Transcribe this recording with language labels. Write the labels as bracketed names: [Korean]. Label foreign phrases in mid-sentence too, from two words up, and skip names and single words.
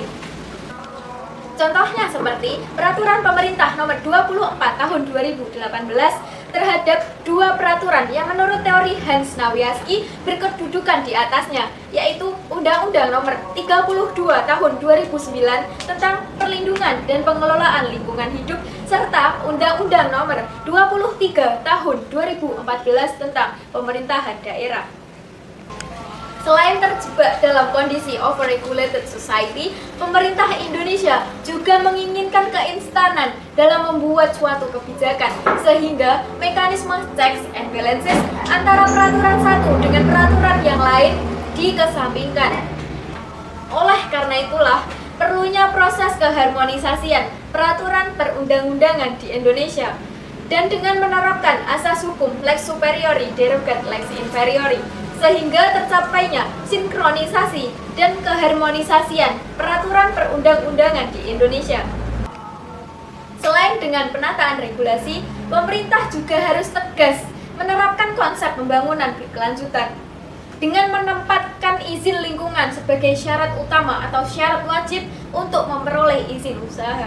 [Indonesian] Contohnya seperti Peraturan Pemerintah Nomor 24 Tahun 2018 terhadap dua peraturan yang menurut teori Hans-Nawiansky berkedudukan di atasnya, yaitu Undang-Undang Nomor 32 Tahun 2009 tentang perlindungan dan pengelolaan lingkungan hidup serta Undang-Undang Nomor 23 Tahun 2014 tentang pemerintahan daerah. Selain terjebak dalam kondisi [English] overregulated society, [Indonesian] pemerintah Indonesia juga menginginkan keinstanan dalam membuat suatu kebijakan, sehingga mekanisme [English] checks and balances [Indonesian] antara peraturan satu dengan peraturan yang lain dikesampingkan. Oleh karena itulah, perlunya proses keharmonisasian peraturan perundang-undangan di Indonesia, dan dengan menerapkan asas hukum [Latin] lex superiori derogat lex inferiori, [Indonesian] sehingga tercapainya sinkronisasi dan keharmonisasian peraturan perundang-undangan di Indonesia. Selain dengan penataan regulasi, pemerintah juga harus tegas menerapkan konsep pembangunan berkelanjutan dengan menempatkan izin lingkungan sebagai syarat utama atau syarat wajib untuk memperoleh izin usaha.